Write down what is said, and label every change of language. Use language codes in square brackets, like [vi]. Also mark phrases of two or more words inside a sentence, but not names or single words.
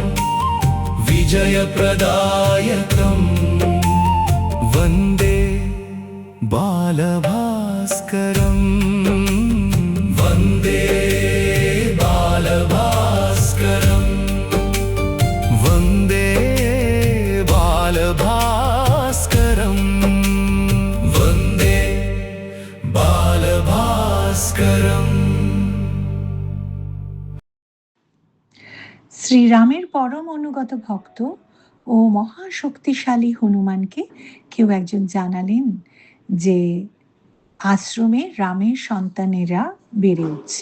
[sa] विजयप्रदायकं वन्दे बालभास्करम् वन्दे बालभास्करम् वन्दे बालभास्करम् वन्दे बालभास्करम्। [bn] শ্রীরামের পরম অনুগত ভক্ত ও মহাশক্তিশালী হনুমানকে কেউ একজন জানালেন যে আশ্রমে রামের সন্তানেরা বেড়ে উঠছে।